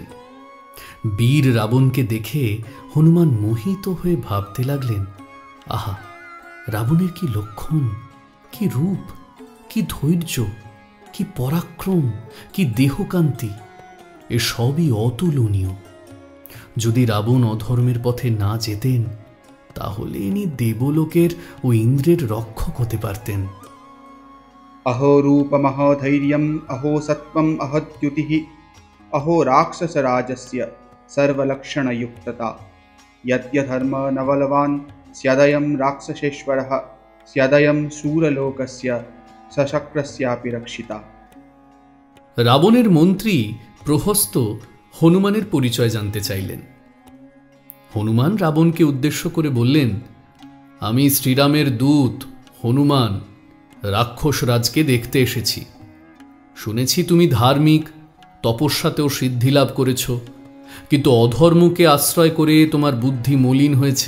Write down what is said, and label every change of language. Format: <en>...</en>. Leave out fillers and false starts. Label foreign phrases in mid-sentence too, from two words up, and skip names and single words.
<bn>বীর রাবণকে দেখে হনুমান মোহিত হয়ে ভাবতে লাগলেন, আহা, রাবণের কি লক্ষণ, কি রূপ, কি ধৈর্য, কি পরাক্রম, কি দেহকান্তি, এসবই অতুলনীয়। যদি রাবণ অধর্মের পথে না যেতেন, তাহলে ইনি দেবলোকের ও ইন্দ্রের রক্ষক হতে পারতেন।</bn> <sa>अहो रूपमहो धैर्यम् अहो सत्त्वम् अहो द्युतिः अहो राक्षसराजस्य सर्वलक्षणयुक्तता यद्यधर्म नवलवान् स्यादयं राक्षसेश्वरः स्यादयं सूरलोकस्य सशक्रस्यापि रक्षिता।</sa> <bn>রাবণের মন্ত্রী প্রহস্ত হনুমানের পরিচয় জানতে চাইলেন। হনুমান রাবণকে উদ্দেশ্য করে বললেন, আমি শ্রীরামের দূত হনুমান রাক্ষসরাজকে দেখতে এসেছি। শুনেছি তুমি ধার্মিক, তপস্যাতেও সিদ্ধি লাভ করেছ, কিন্তু অধর্মকে আশ্রয় করে তোমার বুদ্ধি মলিন হয়েছে।</bn>